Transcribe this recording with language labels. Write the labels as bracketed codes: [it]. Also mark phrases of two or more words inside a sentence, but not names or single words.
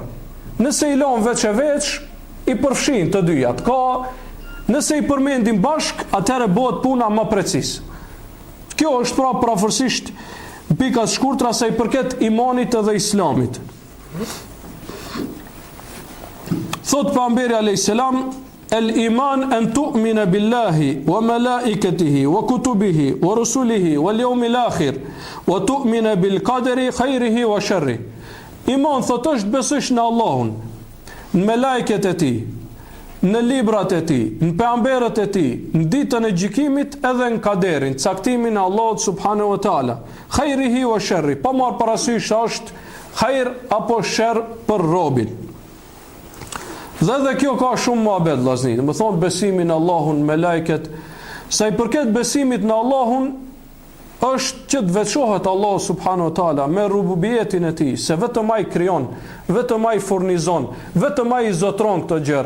[sq] Nëse i lën veç e veç, i përfshin të dyjat. Nëse i përmendim bashk, atëherë bëhet puna më precis. Kjo është pra parafërsisht pikat shkurtra sa i përket imanit edhe islamit. [ar] Thot pejgamberi عليه السلام الإيمان أن تؤمن بالله وملائكته وكتبه ورسله واليوم الآخر وتؤمن بالقدر خيره وشره. [sq] Iman thot është besosh në Allahun, në melajket e tij, në librat e tij, në pejgamberët e tij, në ditën e gjykimit edhe në kaderin, caktimin e Allahut [ar] سبحانه وتعالى. خيره وشره, [sq] pa marr parasysh është khair apo sherr për robin. Dhe kjo ka shumë muhabet, vllazni. Do të thonë besimin në Allahun, me lajket, sa i përket besimit në Allahun, është që të veçohet Allahu [ar] سبحانه وتعالى [sq] me rububiyetin e tij, se vetëm ai krijon, vetëm ai furnizon, vetëm ai zotron këto gjëra.